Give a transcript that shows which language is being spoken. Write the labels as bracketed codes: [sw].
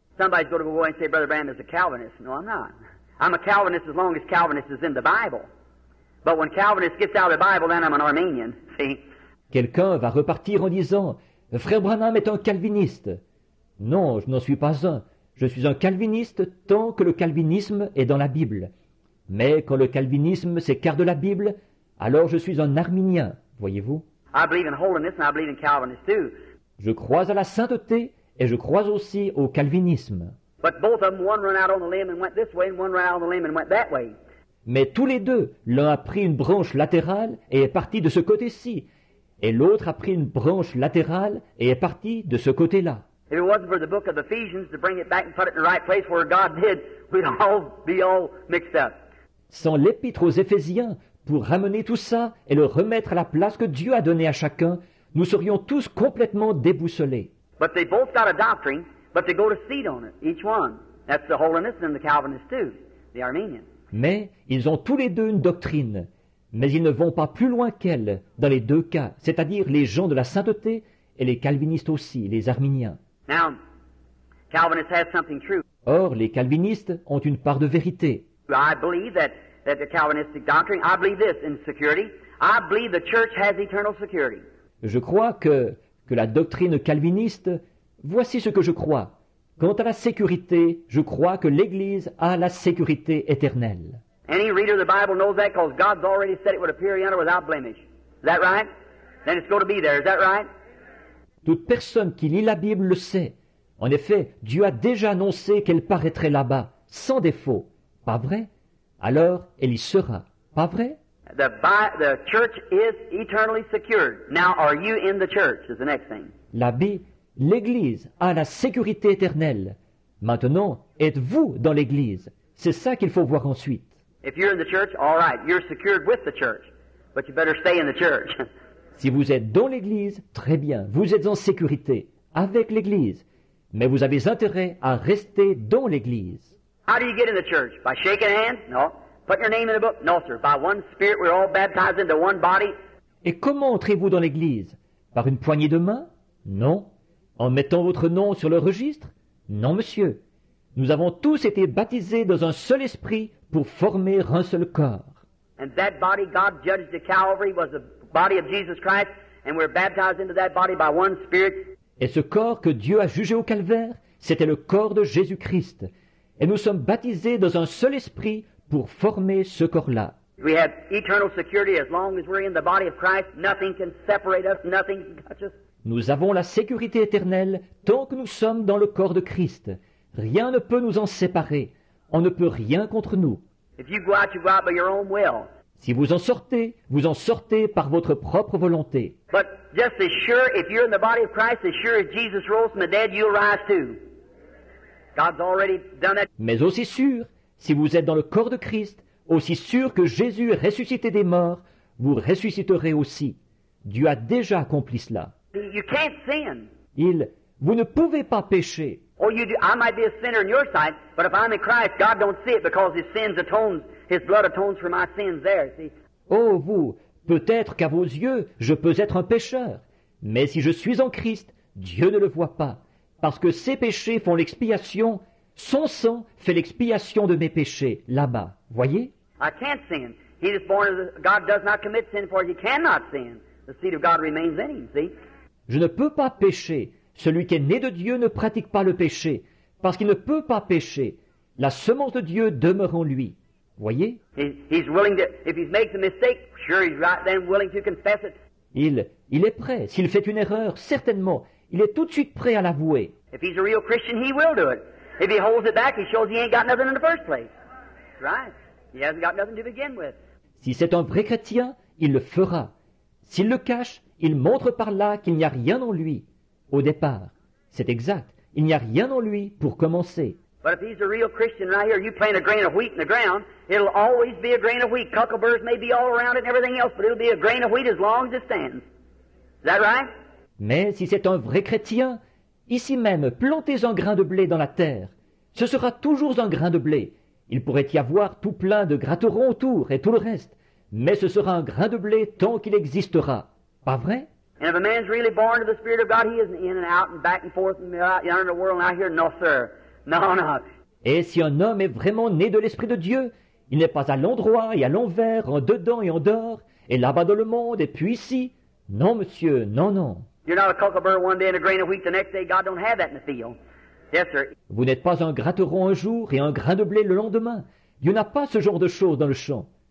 [en] Somebody's going to go and say, Brother Branham is a Calvinist. No, I'm not. I'm a Calvinist as long as Calvinist is in the Bible. But when Calvinist gets out of the Bible, then I'm an Arminian. See? [fr] Quelqu'un va repartir en disant, Frère Branham est un calviniste. Non, je n'en suis pas un. Je suis un calviniste tant que le calvinisme est dans la Bible. Mais quand le calvinisme s'écarte de la Bible, alors je suis un arminien, voyez-vous. [en] I believe in holiness and I believe in Calvinist too. [fr] Je crois à la sainteté et je crois aussi au calvinisme. [en] But both of them, one run out on the limb and went this way, and one run out on the limb and went that way. [fr] Mais tous les deux, l'un a pris une branche latérale et est parti de ce côté-ci, et l'autre a pris une branche latérale et est parti de ce côté-là. [en] If it wasn't for the book of Ephesians to bring it back and put it in the right place where God did, we'd all be all mixed up. [fr] Sans l'épître aux Éphésiens, pour ramener tout ça et le remettre à la place que Dieu a donnée à chacun, nous serions tous complètement déboussolés. [en] But they both got a doctrine, but they go to seed on it, each one. That's the Holiness and the Calvinist too, the Armenian. [fr] Mais ils ont tous les deux une doctrine, mais ils ne vont pas plus loin qu'elle dans les deux cas, c'est-à-dire les gens de la sainteté et les calvinistes aussi, les arméniens. [en] Now, Calvinists have something true. [fr] Or, les calvinistes ont une part de vérité. [en] I believe that the Calvinistic doctrine, I believe this in security. I believe the church has eternal security. [fr] Je crois que la doctrine calviniste, voici ce que je crois. Quant à la sécurité, je crois que l'Église a la sécurité éternelle. [en] Any reader of the Bible knows that because God's already said it would appear yonder without blemish. Is that right? Then it's going to be there. Is that right? [fr] Toute personne qui lit la Bible le sait. En effet, Dieu a déjà annoncé qu'elle paraîtrait là-bas, sans défaut. Pas vrai? Alors, elle y sera. Pas vrai? [en] The church is eternally secured. Now, are you in the church is the next thing. [fr] L'Église a la sécurité éternelle. Maintenant, êtes-vous dans l'Église? C'est ça qu'il faut voir ensuite. [en] If you're in the church, all right, you're secured with the church. But you better stay in the church. [fr] Si vous êtes dans l'Église, très bien, vous êtes en sécurité, avec l'Église. Mais vous avez intérêt à rester dans l'Église. [en] How do you get in the church? By shaking hands? No. Put your name in the book? No, sir. By one Spirit, we're all baptized into one body. [fr] Et comment entrez-vous dans l'Église? Par une poignée de main? Non. En mettant votre nom sur le registre? Non, monsieur. Nous avons tous été baptisés dans un seul esprit pour former un seul corps. [en] And that body God judged at Calvary was the body of Jesus Christ, and we're baptized into that body by one Spirit. [fr] Et ce corps que Dieu a jugé au calvaire, c'était le corps de Jésus-Christ. Et nous sommes baptisés dans un seul esprit pour former ce corps-là. [en] We have eternal security as long as we're in the body of Christ. Nothing can separate us, nothing can touch us. [fr] Nous avons la sécurité éternelle tant que nous sommes dans le corps de Christ. Rien ne peut nous en séparer. On ne peut rien contre nous. [en] If you go out by your own will. [fr] Si vous en sortez par votre propre volonté. [en] But just as sure, if you're in the body of Christ, as sure as Jesus rose from the dead, you'll rise too. God's already done that. [fr] Mais aussi sûr, si vous êtes dans le corps de Christ, aussi sûr que Jésus est ressuscité des morts, vous ressusciterez aussi. Dieu a déjà accompli cela. [en] You can't sin. [fr] Vous ne pouvez pas pécher. [en] Oh, you do. I might be a sinner in your sight, but if I'm in Christ, God don't see it because His blood atones for my sins there, see? [fr] Oh, vous, peut-être qu'à vos yeux, je peux être un pécheur. Mais si je suis en Christ, Dieu ne le voit pas. Parce que ses péchés font l'expiation, son sang fait l'expiation de mes péchés, là-bas. Voyez? [en] I can't sin. He is born of God does not commit sin, for he cannot sin. The seed of God remains in him, see? [fr] Je ne peux pas pécher. Celui qui est né de Dieu ne pratique pas le péché, parce qu'il ne peut pas pécher. La semence de Dieu demeure en lui. Voyez? [en] He's willing to, if he makes a mistake, sure he's right then willing to confess it. [fr] Il est prêt. S'il fait une erreur, certainement, il est tout de suite prêt à l'avouer. [en] If he's a real Christian, he will do it. If he holds it back, he shows he ain't got nothing in the first place. Right? He hasn't got nothing to begin with. [fr] Si c'est un vrai chrétien, il le fera. S'il le cache, il montre par là qu'il n'y a rien en lui. Au départ, c'est exact. Il n'y a rien en lui pour commencer. [en] But if he's a real Christian right here, you plant a grain of wheat in the ground, it'll always be a grain of wheat. Cuckleburs may be all around it and everything else, but it'll be a grain of wheat as long as it stands. Is that right? [fr] Mais si c'est un vrai chrétien, ici même, plantez un grain de blé dans la terre. Ce sera toujours un grain de blé. Il pourrait y avoir tout plein de gratterons autour et tout le reste. Mais ce sera un grain de blé tant qu'il existera. Pas vrai? [en] And if a man's really born of the Spirit of God, he isn't in and out and back and forth and out in the world and out here. No, sir. No, no. [fr] Et si un homme est vraiment né de l'Esprit de Dieu, il n'est pas à l'endroit et à l'envers, en dedans et en dehors, et là-bas dans le monde et puis ici. Non, monsieur, non, non. [en] You're not a cucklebur one day and a grain of wheat the next day. God don't have that in the field. Yes, sir. [fr] Vous n'êtes pas un gratteron un jour et un grain de blé le lendemain. Dieu n'a pas ce genre de choses dans le champ.